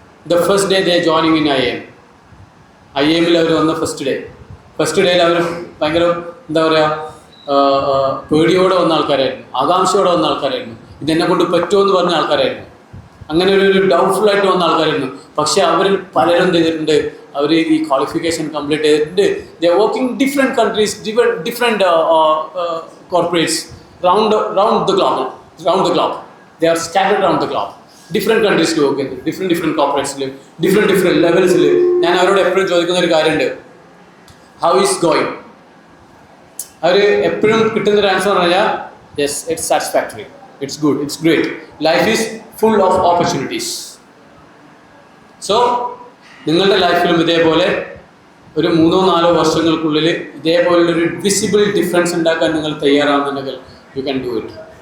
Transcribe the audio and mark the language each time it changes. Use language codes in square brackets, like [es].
[en] the first day they joining in IIM-ൽ [ml] അവർ വന്ന first ഡേയിൽ അവർ ഭയങ്കര എന്താ പറയുക, പേടിയോടെ വന്ന ആൾക്കാരായിരുന്നു, ആകാംക്ഷയോടെ വന്ന ആൾക്കാരായിരുന്നു, ഇതെന്നെ കൊണ്ട് പറ്റുമോ എന്ന് പറഞ്ഞ ആൾക്കാരായിരുന്നു. അങ്ങനെ ഒരു ഡൗട്ട്ഫുൾ ആയിട്ട് വന്ന ആൾക്കാരായിരുന്നു. പക്ഷേ അവരിൽ പലരും എന്ത് ചെയ്തിട്ടുണ്ട്? അവർ ഈ ക്വാളിഫിക്കേഷൻ കംപ്ലീറ്റ് ചെയ്തിട്ടുണ്ട്. [en] They working different countries, different corporates round the clock. They are scattered around the globe. Different countries to work in, different corporates, different levels. [ml] ഞാൻ അവരോട് എപ്പോഴും ചോദിക്കുന്ന ഒരു കാര്യമുണ്ട്, [en] How is going? [ml] അവർ എപ്പോഴും കിട്ടുന്നൊരു ആൻസർ പറഞ്ഞാൽ [en] Yes, it's satisfactory, it's good, it's great, life is full of opportunities. [ml] So നിങ്ങളുടെ ലൈഫിലും ഇതേപോലെ ഒരു 3-4 വർഷങ്ങൾക്കുള്ളിൽ ഇതേപോലുള്ളൊരു വിസിബിൾ ഡിഫറൻസ് ഉണ്ടാക്കാൻ നിങ്ങൾ തയ്യാറാവുന്നുണ്ടെങ്കിൽ [en] You can do it.